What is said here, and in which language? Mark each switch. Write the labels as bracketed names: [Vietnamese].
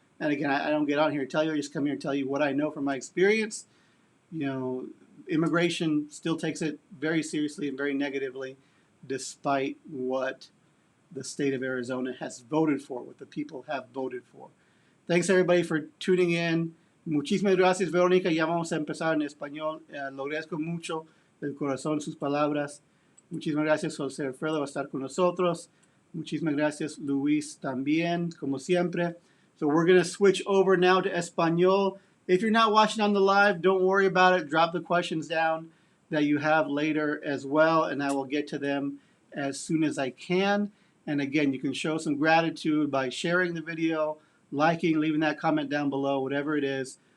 [English] And again, I don't get on here to tell you. I just come here and tell you what I know from my experience. You know, immigration still takes it very seriously and very negatively, despite what the state of Arizona has voted for, what the people have voted for. Thanks everybody for tuning in. [Spanish] Muchísimas gracias, Verónica. Ya vamos a empezar en español. Lo agradezco mucho del corazón sus palabras. Muchísimas gracias, José Alfredo, va a estar con nosotros. Muchísimas gracias, Luis, también, como siempre. [English] So we're going to switch over now to español. If you're not watching on the live, don't worry about it. Drop the questions down that you have later as well, and I will get to them as soon as I can. And again, you can show some gratitude by sharing the video, liking, leaving that comment down below, whatever it is.